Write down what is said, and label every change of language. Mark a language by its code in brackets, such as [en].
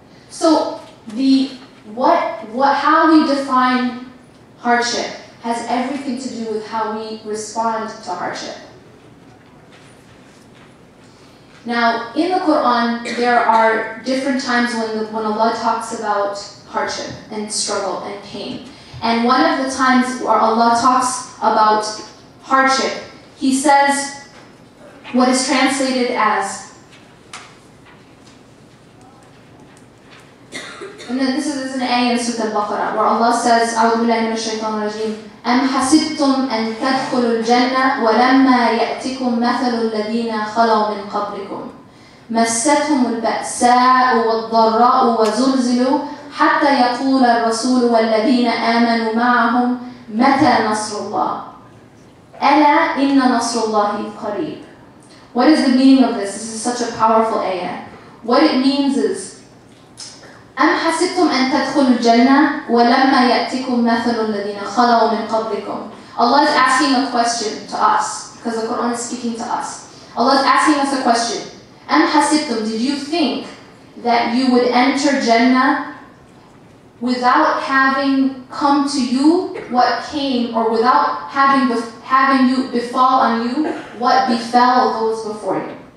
[en] So how we define hardship has everything to do with how we respond to hardship. Now, in the Quran, there are different times when Allah talks about hardship and struggle and pain. And one of the times where Allah talks about hardship, He says what is translated as, and then this is an ayah in Surah Al-Baqarah, where Allah says, [ar] أعوذ بالله من الشيطان الرجيم أم حسبتم أن تدخلوا الجنة ولما يأتكم مثل الذين خلوا من قبلكم مستهم البأساء والضراء وزلزلوا حتى يقول الرسول والذين آمنوا معهم متى نصر الله ألا إن نصر الله قريب. [en] What is the meaning of this? This is such a powerful ayah. What it means is, [ar] أم حسبتم أن تدخلوا الجنة ولما يأتكم مثل الذين خلوا من قبلكم. [en] Allah is asking a question to us, because the Quran is speaking to us. Allah is asking us a question. [ar] أم حسبتم, [en] did you think that you would enter Jannah without having come to you what came, or without having you befall on you what befell those before you?